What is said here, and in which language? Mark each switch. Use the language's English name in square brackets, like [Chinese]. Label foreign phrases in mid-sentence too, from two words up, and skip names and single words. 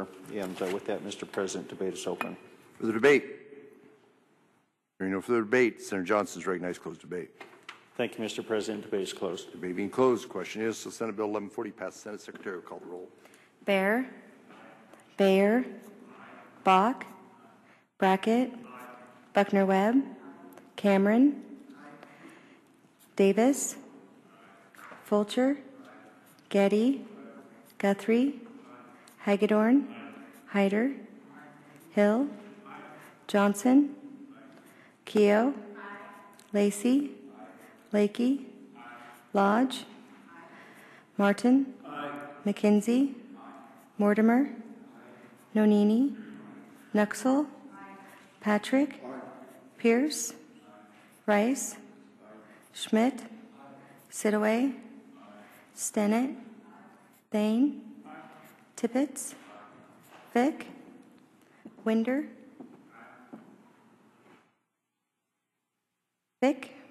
[English] And with that, Mr. President, debate is open. For the debate. Hearing no further debate, Senator Johnson is recognized to close debate. Thank you, Mr. President. Debate is closed. Debate being closed. The question is, so Senate Bill 1140 passed. Senate Secretary will call the roll. Bear, Bayer, Bach, Brackett, Buckner-Webb, Cameron, Davis, Fulcher, Getty, Guthrie, Hagedorn, Hyder, Hill, Johnson, Keo, Lacey, Lakey, Lodge, Martin, McKenzie, Mortimer, Nonini, Nuxel, Patrick, Pierce, Rice, Schmidt, Sidaway, Stennett, Thane, Tippett, Vick, Winder, Vick,